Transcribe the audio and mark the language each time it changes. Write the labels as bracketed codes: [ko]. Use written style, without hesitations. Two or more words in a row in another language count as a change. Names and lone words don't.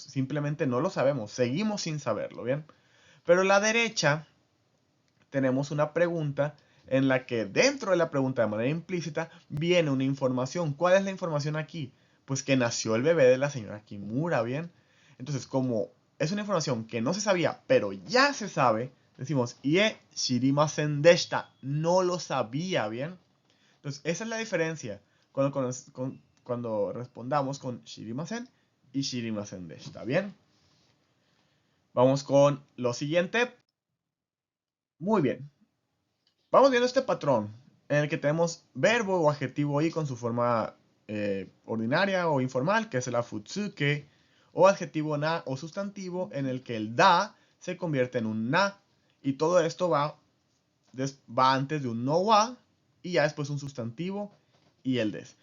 [es] Simplemente no lo sabemos. Seguimos sin saberlo, ¿bien? Pero a la derecha tenemos una pregunta en la que dentro de la pregunta de manera implícita viene una información. ¿Cuál es la información aquí? Pues que nació el bebé de la señora Kimura, ¿bien? Entonces, como es una información que no se sabía, pero ya se sabe, decimos, [ja] いえ、知りませんでした, [es] no lo sabía, ¿bien? Entonces, esa es la diferencia cuando respondamos con shirimasen y [ja] 知りませんでした, [es] ¿bien? Vamos con lo siguiente. Muy bien. Vamos viendo este patrón en el que tenemos verbo o adjetivo i con su forma ordinaria o informal, que es el afutsuke, o adjetivo na o sustantivo en el que el da se convierte en un na, y todo esto va antes de un [ja] のは [es] y ya después un sustantivo y el des.